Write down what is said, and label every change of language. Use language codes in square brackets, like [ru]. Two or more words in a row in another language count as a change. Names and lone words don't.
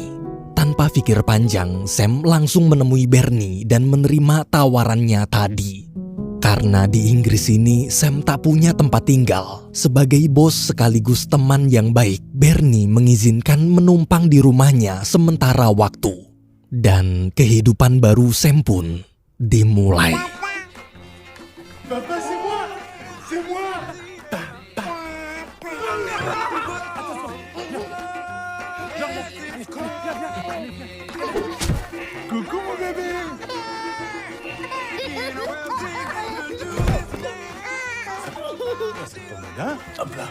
[id] Tanpa pikir panjang, Sam langsung menemui Bernie dan menerima tawarannya tadi. Karena di Inggris ini, Sam tak punya tempat tinggal. Sebagai bos sekaligus teman yang baik, Bernie mengizinkan menumpang di rumahnya sementara waktu. Dan kehidupan baru Sam pun dimulai. [fr] Papa, c'est moi! C'est moi! Coucou mon bébé! Ça tombe là, hop là.